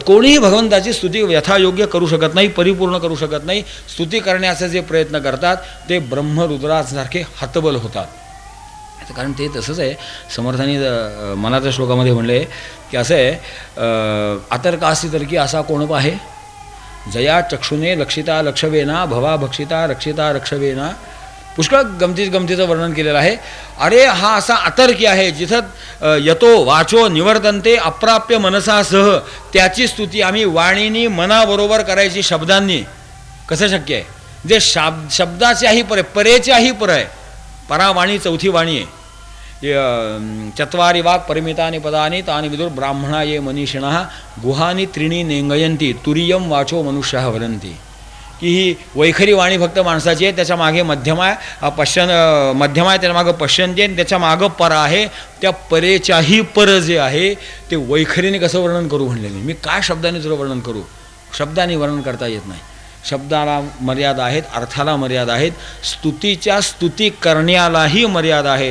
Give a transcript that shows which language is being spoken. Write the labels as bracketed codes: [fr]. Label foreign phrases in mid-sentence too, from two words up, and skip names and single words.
[mr] कोणीही भगवंताची स्तुती यथायोग्य करू शकत नाही, परिपूर्ण करू शकत नाही. स्तुती करण्याचे जे प्रयत्न करतात ते ब्रह्मरुद्रासारखे हतबल होतात. कारण ते तसंच आहे. समर्थांनी मनाच्या श्लोकामध्ये म्हणले की असं आहे, आतर्कासी तर्की असा कोण पाहे, जया चक्षुने लक्षिता लक्षवेना, भवा भक्षिता रक्षिता रक्षवेना. पुष्कळ गमतीचं वर्णन केलेलं आहे. अरे हा असा अतर्की आहे, जिथं [sa] यतो वाचो निवर्तन्ते अप्राप्य मनसासह, [mr] त्याची स्तुती आम्ही वाणीनी मनाबरोबर करायची शब्दांनी. कसं शक्य आहे. जे शब्दाच्याही पर आहे, परेच्याही पर आहे. परावाणी चौथी वाणी आहे. [sa] चत्वारि वाक् परिमितानि पदानि तानि विदुर ब्राह्मणा ये मनीषिणः गुहानि त्रीणि नेंगयन्ति तुरीयं वाचो मनुष्यः वदन्ति. [mr] की ही वैखरी वाणी फक्त माणसाची आहे, त्याच्या मागे मध्यम आहे, मध्यम आहे, त्याच्या मागं पश्यंती आहे, त्याच्या मागं पर आहे. त्या परेच्याही पर जे आहे ते वैखरीने कसं वर्णन करू म्हणले मी काय शब्दाने तुला वर्णन करू? शब्दाने वर्णन करता येत नाही. शब्दाला मर्यादा आहेत, अर्थाला मर्यादा आहेत, स्तुतीच्या स्तुती करण्यालाही मर्यादा आहेत.